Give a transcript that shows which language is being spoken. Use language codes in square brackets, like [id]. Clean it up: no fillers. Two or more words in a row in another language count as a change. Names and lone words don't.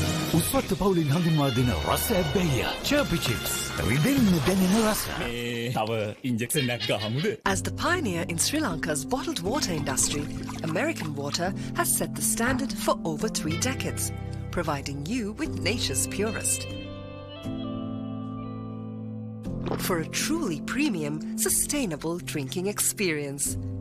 [si] උස්වත්ත පවුලින් හඳුන්වා දෙන රස ඇබ්බැහිය චර්පි චිප්ස් රිදෙන්න දැනෙන රස තව ඉන්ජෙක්ෂන් එකක් ගහමුද? [en] As the pioneer in Sri Lanka's bottled water industry, American Water has set the standard for over 3 decades, providing you with nature's purest. For a truly premium, sustainable drinking experience.